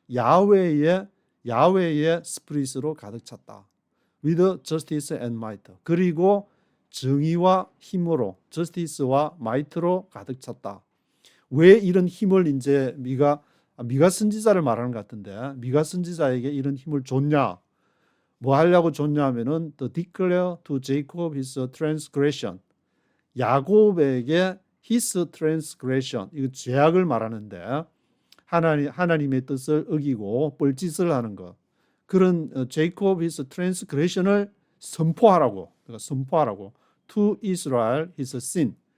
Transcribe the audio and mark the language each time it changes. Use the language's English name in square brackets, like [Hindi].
[Korean] 야훼의 스피릿으로 가득 찼다. [English] With justice and might. [Korean] 그리고 정의와 힘으로, justice와 might로 가득 찼다. 왜 이런 힘을 이제 미가 선지자를 말하는 것 같은데, 미가 선지자에게 이런 힘을 줬냐? 뭐 하려고 줬냐 하면은 [English] to declare to Jacob his transgression. [Korean] 야곱에게 [English] his transgression, [Korean] 이거 죄악을 말하는데 하나님의 뜻을 어기고 뻘짓을 하는 것. 그런 [English] Jacob his transgression [Korean] 을 선포하라고. 그러니까 선포하라고. [English] To Israel his sin.